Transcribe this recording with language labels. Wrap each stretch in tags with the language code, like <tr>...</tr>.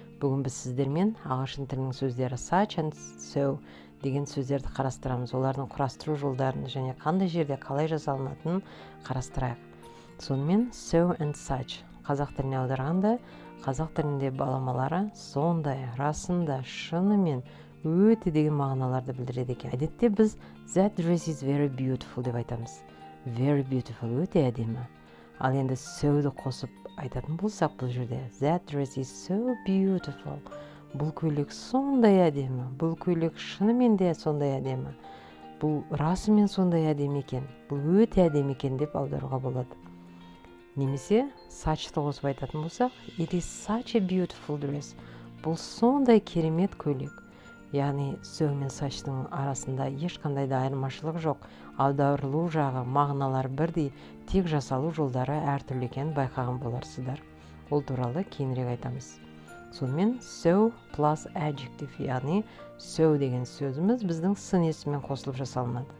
<kk>Бүгін біз сіздермен ағылшын тілінің сөздері such and so деген сөздерді қарастырамыз. Олардың құрастыру жолдарын және қандай жерде қалай жасалынатынын қарастырайық. Сонымен so and such қазақ тіліне аударғанда, қазақ тілінде баламалары сондай, расында, шынымен, өте деген мағыналарды білдіреді екен. Әдетте біз</kk> <en>that dress is very beautiful</en> <kk>деп айтамыз.</kk> <en>Very beautiful,</en> <kk>өте әдемі. Ал енді so-ды қосып айтатын болсақ бұл жерде</kk> <en>that dress is so beautiful.</en> <kk>Бұл көйлек сондай әдемі. Бұл көйлек шынымен де сондай әдемі. Бұл расымен сондай әдемі екен. Бұл өте әдемі екен деп аударуға болады. Немесе such-ты қосып айтатын болсақ</kk> <en>it is such a beautiful dress.</en> <kk>Бұл сондай керемет көйлек. Яғни so мен such-тың арасында ешқандай да айырмашылық жоқ. Аударылу жағы, мағыналар бірдей, тек жасалу жолдары әртүрлі екенін байқаған боларсыздар. Ол туралы кейінірек айтамыз. Сонымен</kk> <en>so plus adjective,</en> <kk>яғни so деген сөзіміз біздің сын есіммен қосылып жасалынады.</kk>